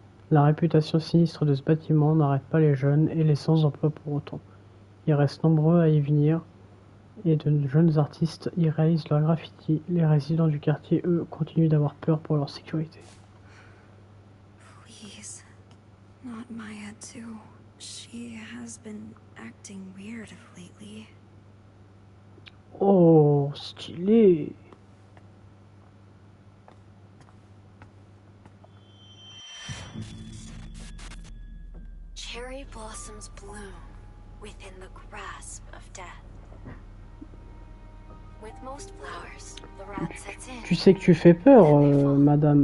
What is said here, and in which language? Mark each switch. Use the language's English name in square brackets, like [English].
[French] La réputation sinistre de ce bâtiment n'arrête pas les jeunes et les sans-emploi pour autant. Ils restent nombreux à y venir et de jeunes artistes y réalisent leurs graffitis. Les résidents du quartier, eux, continuent d'avoir peur pour leur sécurité. [English] Please. Not Maya, too. She has been acting weird lately. [French] Oh, stylé! [English] Cherry blossoms bloom within the grasp of death. With most flowers, the rat sets in. [French] Tu sais que tu fais peur, Madame